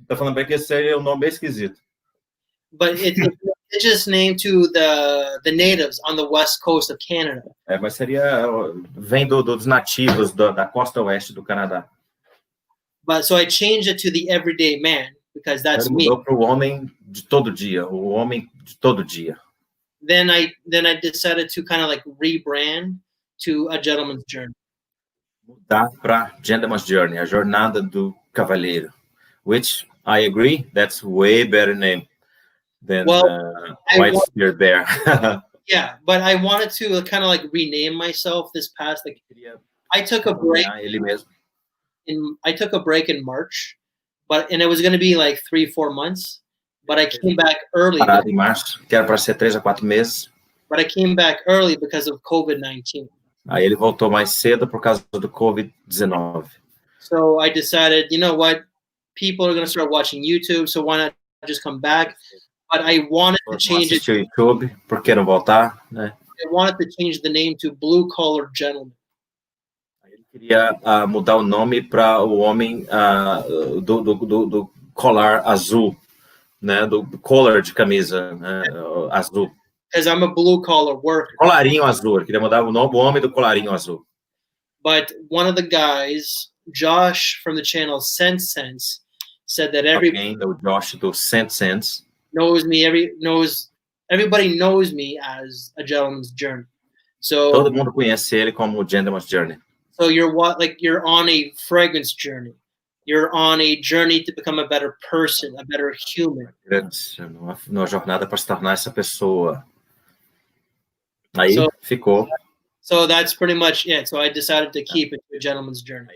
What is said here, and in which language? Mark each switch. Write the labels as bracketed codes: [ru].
[pt] Tô falando bem que esse seria um nome bem esquisito. [en] But it's an indigenous name to the natives on the west coast of Canada. [pt] Mas vem dos nativos da costa oeste do Canadá. [en] But so I changed it to the everyday man because that's me. [pt] Mudou para o homem de todo dia, o homem de todo dia. [en] Then I decided to kind of like rebrand to A Gentleman's Journey. [pt] Mudar para Gentleman's Journey, a jornada do cavaleiro, [en] which I agree, that's way better name than White Spirit Bear. Yeah, but I wanted to kind of like rename myself this past. Like, I took a break. I took a break in March, and it was going to be like 3-4 months. But I came back early. [pt] Parado em março, que era para ser 3 a 4 meses. [en] But I came back early because of COVID-19. [pt] Aí ele voltou mais cedo por causa do COVID-19. [en] So I decided, you know what? People are going to start watching YouTube, so why not just come back? But I wanted to change it. [pt] YouTube, por que não voltar, né? [en] I wanted to change the name to Blue Collar Gentleman. [pt] Ele queria mudar o nome para o homem do colar azul, né? Do collar de camisa, né? Azul. [en] Because I'm a blue collar worker. [pt] Colarinho azul. Ele queria mudar o nome, o homem do colarinho azul. [en] But one of the guys, Josh from the channel Sense, said that [pt] Josh do Sense [en] knows me. Everybody knows me as A Gentleman's Journey. So [pt] todo mundo conhece ele como Gentleman's Journey. [en] So you're on a fragrance journey. You're on a journey to become a better person, a better human. [pt] Numa jornada para se tornar essa pessoa. Aí ficou. [en] So that's pretty much it. So I decided to keep it to A Gentleman's Journey.